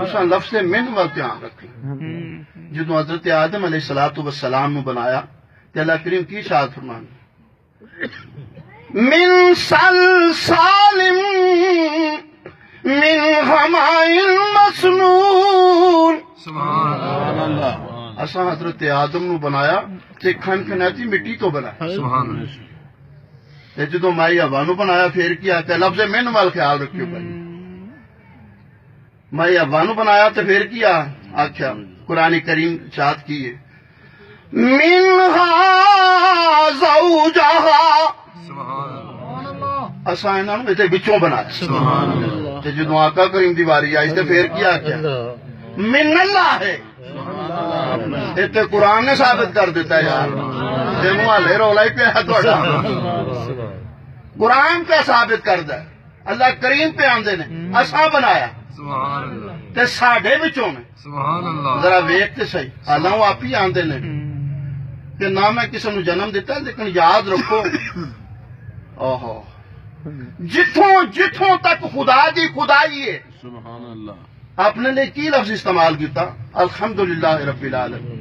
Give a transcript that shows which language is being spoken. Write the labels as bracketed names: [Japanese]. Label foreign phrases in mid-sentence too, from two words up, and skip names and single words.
[Punjabi] تساں لفظ من وال دھیان رکھنی. جدوں حضرت آدم علیہ السلام نو بنایا تے اللہ کریم کی ارشاد فرمایا [Arabic] من سلسال من حماء مسنون. سبحان اللہ. [Punjabi] اساں حضرت آدم نو بنایا تے کھنکھناتی مٹی تو بنایا. [Arabic] سبحان اللہ. [Punjabi] تے جدوں مائی حوا نو بنایا پھر کیا کہ لفظ من وال خیال رکھیو بھائی. مائی حوا نو بنایا تے پھر کیا آکھیا قرآن کریم ارشاد کی ہے [Arabic] منہا زوجہا. [Punjabi] اساں انہاں نوں تے وچوں بنایا. [Arabic] سبحان اللہ. [Punjabi] تے جدوں آقا کریم دی واری آئی تے پھر کیا کیا [Arabic] من اللہ [Punjabi] ہے. تے قرآن نے ثابت کر دیتا ہے یار. تے محلے رولا ہی پیا تہاڈا. قرآن پہ ثابت کردا ہے، اللہ کریم پہ آندے نے اساں بنایا. [Arabic] سبحان اللہ. [Punjabi] تے ساڈے وچوں نے. [Arabic] سبحان اللہ. [Punjabi] ذرا ویکھ تے صحیح، حالاں وہ آپ ہی آندے نے کہ نہ میں کسی نو جنم دیتا لیکن یاد رکھو اوہو جتھوں تک خدا دی خدائی ہے. [Arabic] سبحان اللہ. [Punjabi] آپ نے لئے کی لفظ استعمال کیتا [Arabic] الحمدللہ رب العالمین.